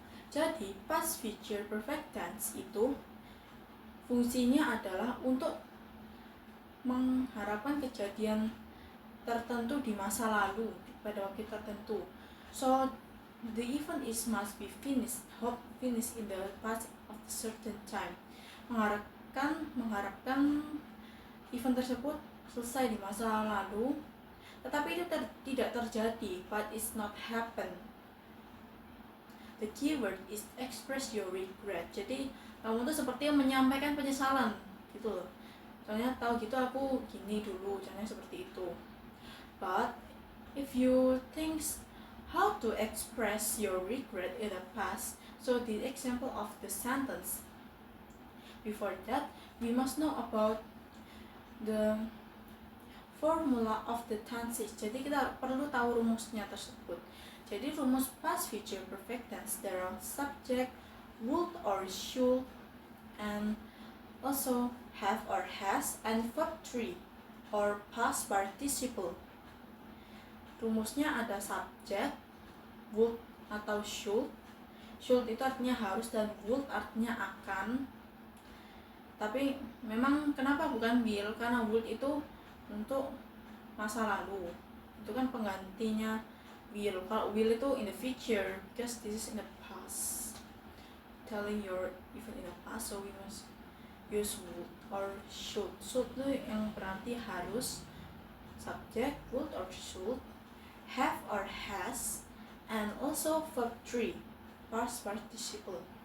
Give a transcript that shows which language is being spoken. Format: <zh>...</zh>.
<id>Jadi past, future, perfect tense itu fungsinya adalah untuk mengharapkan kejadian tertentu di masa lalu pada waktu tertentu.</id> <en>So the event is must be finished in the past of a certain time.</en> <id>Mengharapkan event tersebut selesai di masa lalu, tetapi itu tidak terjadi,</id> <en>but it's not happen. The keyword is express your regret.</en> <id>Jadi kamu tuh seperti menyampaikan penyesalan gitu loh. Soalnya tahu gitu aku gini dulu, caranya seperti itu.</id> <en>But if you think how to express your regret in the past, so the example of the sentence. Before that, we must know about the formula of the tenses.</en> <id>Jadi kita perlu tahu rumusnya tersebut.</id> <en>Jadi rumus past, future, perfect tense, there are subject, would or should, and also have or has, and verb 3 or past participle.</en> <id>Rumusnya ada subject, would atau should. Should itu artinya harus dan would artinya akan. Tapi memang kenapa bukan will? Karena would itu untuk masa lalu, itu kan penggantinya will. Kalau will itu</id> <en>in the future, because this is in the past, telling your event in the past, so we must use would or should. Should</en> <id>itu yang berarti harus,</id> <en>subject, would or should, have or has, and also verb 3, past participle.</en>